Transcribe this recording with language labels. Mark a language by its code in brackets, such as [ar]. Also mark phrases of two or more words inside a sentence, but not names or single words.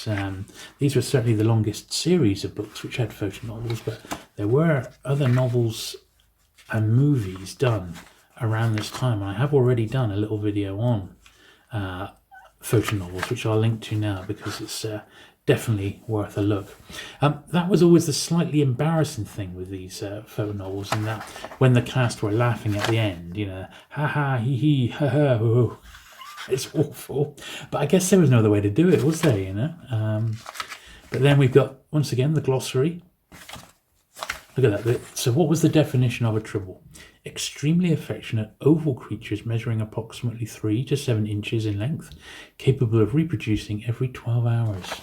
[en] These were certainly the longest series of books which had photonovels, but there were other novels and movies done around this time. And I have already done a little video on photonovels, which I'll link to now because it's definitely worth a look. That was always the slightly embarrassing thing with these photonovels, and that when the cast were laughing at the end, ha ha, hee hee, ha ha, hoo. It's awful, but I guess there was no other way to do it, was there? But then we've got once again the glossary. Look at that. So, what was the definition of a tribble? Extremely affectionate oval creatures measuring approximately 3 to 7 inches in length, capable of reproducing every 12 hours.